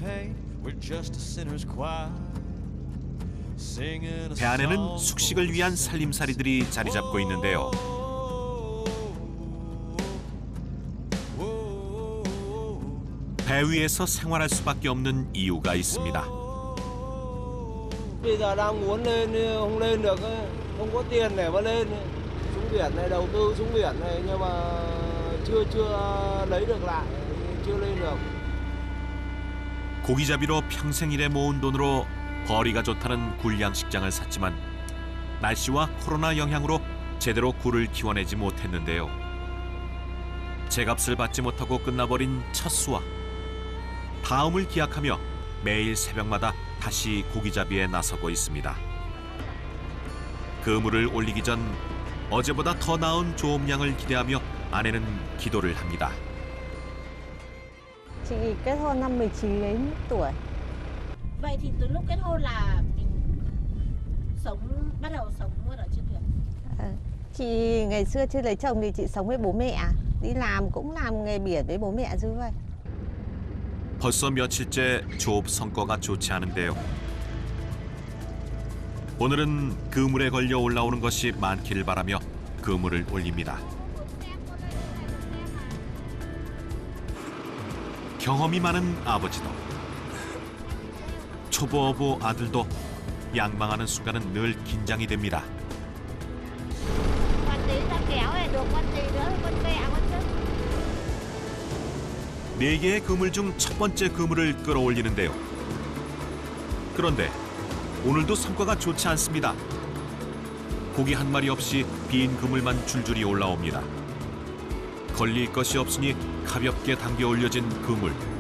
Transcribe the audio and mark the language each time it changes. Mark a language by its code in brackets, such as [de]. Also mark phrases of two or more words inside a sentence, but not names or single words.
[ko] 배 안에는 숙식을 위한 살림살이들이 자리 잡고 있는데요. 배 위에서 생활할 수밖에 없는 이유가 있습니다. [vi] Bây giờ đang muốn lên không lên được, không có tiền để mà lên. Xuống biển này, đầu tư xuống biển này, nhưng mà chưa lấy được lại, chưa lên được. [ko] 고기잡이로 평생 일해 모은 돈으로 벌이가 좋다는 굴양식장을 샀지만 날씨와 코로나 영향으로 제대로 굴을 키워내지 못했는데요. 제값을 받지 못하고 끝나버린 첫 수확. 다음을 기약하며 매일 새벽마다 다시 고기잡이에 나서고 있습니다. 그물을 올리기 전 어제보다 더 나은 조업량을 기대하며 아내는 기도를 합니다. [vi] Chị kết hôn năm 19 tuổi. Vậy thì từ lúc kết hôn là mình bắt đầu sống ở trên thuyền. Chị ngày xưa chưa lấy chồng thì chị sống với bố mẹ. Đi làm cũng làm nghề biển với bố mẹ chứ vậy. [ko] 벌써 며칠째 조업 성과가 좋지 않은데요. 오늘은 그물에 걸려 올라오는 것이 많기를 바라며 그물을 올립니다. 경험이 많은 아버지도 초보어부 아들도 양망하는 순간은 늘 긴장이 됩니다. [vi] Con tí ra kéo này được con gì nữa, con vẹ, con chứ. [ko] 4개의 그물 중 첫 번째 그물을 끌어올리는데요. 그런데 오늘도 성과가 좋지 않습니다. 고기 한 마리 없이 빈 그물만 줄줄이 올라옵니다. 걸릴 것이 없으니 가볍게 당겨 올려진 그물.